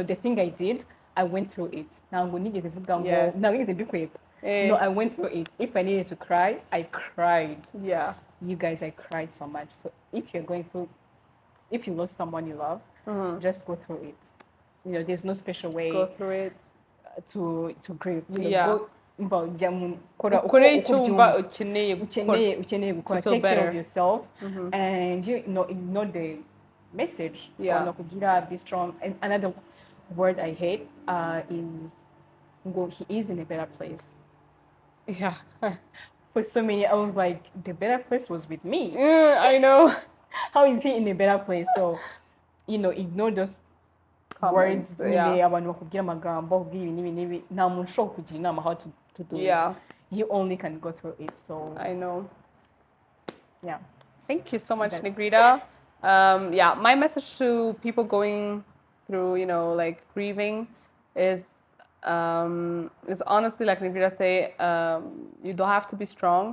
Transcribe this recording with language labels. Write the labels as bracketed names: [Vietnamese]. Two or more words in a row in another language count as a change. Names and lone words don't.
[English] The thing I did, I went through it. Now I'm going to No, I went through it. If I needed to cry, I cried. Yeah. You guys, I cried so much. So if you lost someone you love, just go through it. There's no special way. Go through it. To grieve. [Kinyarwanda] Ukore icyumba ukeneye gukora. [English] Take care of yourself, and ignore the message. Be strong. And another word I hate is he is in a better place. Yeah. For so many, I was like, the better place was with me. I know. How is he in a better place? So, ignore those words. [Kinyarwanda] Abantu bakubwira amagambo n'ibi nta muntu ushobora kugira inama [English] how to do it. You only can go through it. So I know. Yeah. Thank you so much, Negrita. My message to people going through, like grieving is honestly, like Negrita say, you don't have to be strong.